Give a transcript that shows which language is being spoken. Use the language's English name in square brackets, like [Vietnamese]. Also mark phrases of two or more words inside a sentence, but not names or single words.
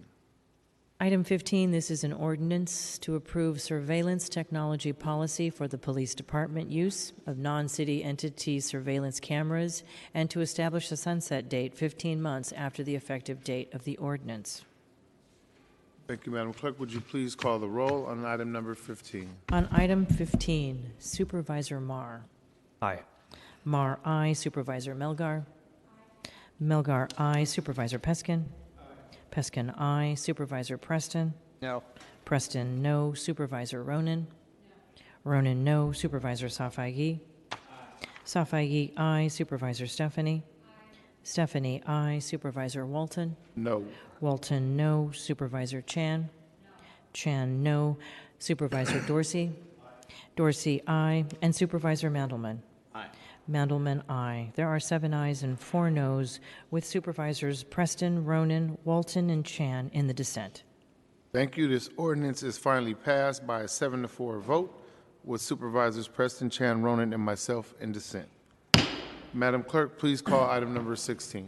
[English] Item 15, this is an ordinance to approve surveillance technology policy for the police department use of non-city entity surveillance cameras and to establish a sunset date 15 months after the effective date of the ordinance. Thank you, Madam Clerk. Would you please call the roll on item number 15? On item 15, Supervisor Marr. Aye. Marr, aye. Supervisor Melgar. Melgar, aye. Supervisor Peskin. Peskin, aye. Supervisor Preston. No. Preston, no. Supervisor Ronan. Ronan, no. Supervisor Safai. Safai, aye. Supervisor Stephanie. Stephanie, aye. Supervisor Walton. No. Walton, no. Supervisor Chan. Chan, no. Supervisor Dorsey. Dorsey, aye. And Supervisor Mandelman. Aye. Mandelman, aye. There are 7 ayes and 4 noes, with Supervisors Preston, Ronan, Walton, and Chan in the dissent. Thank you. This ordinance is finally passed by a 7-4 vote, with Supervisors Preston, Chan, Ronan, and myself in dissent. Madam Clerk, please call item number 16.